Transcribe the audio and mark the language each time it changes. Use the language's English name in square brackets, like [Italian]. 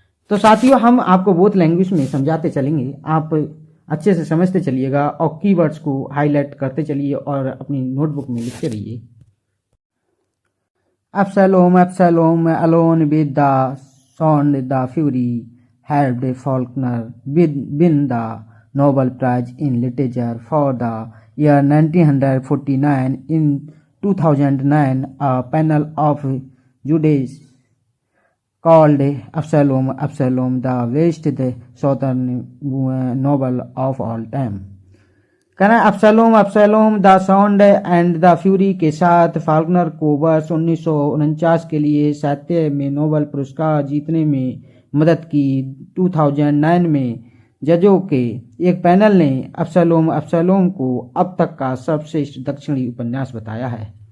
[Hindi] तो साथियों, हम आपको [English] both language [Hindi] में समझाते चलेंगे, आप अच्छे से समझते चलिएगा और कीवर्ड्स को हाईलाइट करते चलिए और अपनी नोटबुक में लिखते रहिए। [English] Absalom alone with the sound the fury helped Faulkner win the Nobel Prize in literature for the year 1949। In 2009 a panel of judges called Absalom the best southern novel of all time। [Hindi] कहना एब्सैलोम the sound and the fury के साथ Faulkner को वर्ष 1949 के लिए साहित्य में Nobel पुरस्कार जीतने में मदद की। 2009 में जजों के एक पैनल ने एब्सैलोम को अब तक का सर्वश्रेष्ठ दक्षिणी उपन्यास बताया है।